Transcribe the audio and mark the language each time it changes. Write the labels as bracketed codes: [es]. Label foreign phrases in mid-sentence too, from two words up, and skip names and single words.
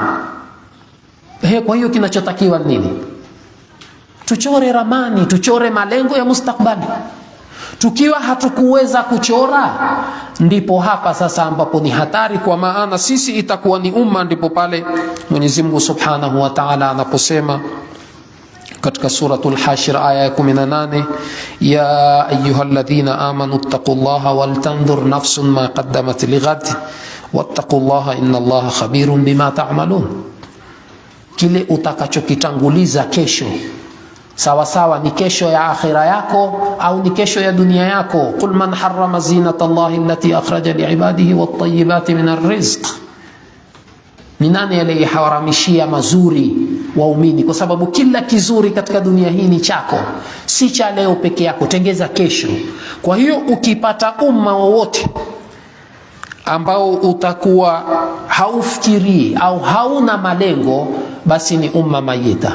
[sw] Kwa hiyo kinachotakiwa nini? Tuchore ramani, tuchore malengo ya mustakbali. Tukiwa hatukuweza kuchora, ndipo hapa sasa ambapo ni hatari, kwa maana sisi itakuwa ni umma. Ndipo pale Mwenyezi Mungu [ar] سبحانه وتعالى [sw] anaposema katika suratul Hashr aya ya 18, [ar] يا أيها الذين آمنوا اتقوا الله ولتنظر نفس ما قدمت لغد واتقوا الله إن الله خبير بما تعملون. [sw] Kile utakachokitanguliza kesho, sawa sawa ni kesho ya akhira yako au ni kesho ya dunia yako. [ar] قل من حرم زينة الله التي أخرج لعباده والطيبات من الرزق. [sw] Ni nani aliyeharamishia mazuri waumini? Kwa sababu kila kizuri katika dunia hii ni chako, si cha leo peke yako, tengeza kesho. Kwa hiyo ukipata umma wowote ambao utakuwa haufikiri au hauna malengo, basi ni umma mayita.